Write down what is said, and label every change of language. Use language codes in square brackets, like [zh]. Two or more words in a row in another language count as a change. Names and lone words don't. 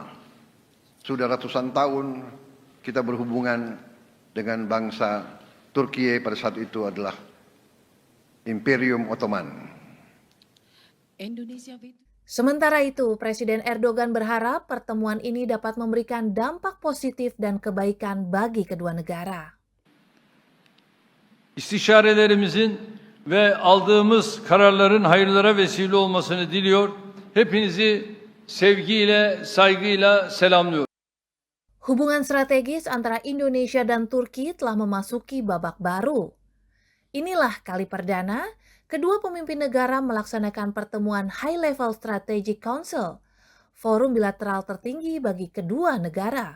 [id] Sudah ratusan tahun kita berhubungan dengan bangsa Turki pada saat itu adalah Imperium Ottoman. Sementara itu, Presiden Erdogan berharap pertemuan ini dapat memberikan dampak positif dan kebaikan bagi kedua negara. [tr] İstişarelerimizin ve aldığımız kararların hayırlara vesile olmasını diliyor. Hepinizi sevgiyle, saygıyla selamlıyorum. [id] Hubungan strategis antara Indonesia dan Turki telah memasuki babak baru. Inilah kali perdana kedua pemimpin negara melaksanakan pertemuan [en] High Level Strategic Council, [id] forum bilateral tertinggi bagi kedua negara.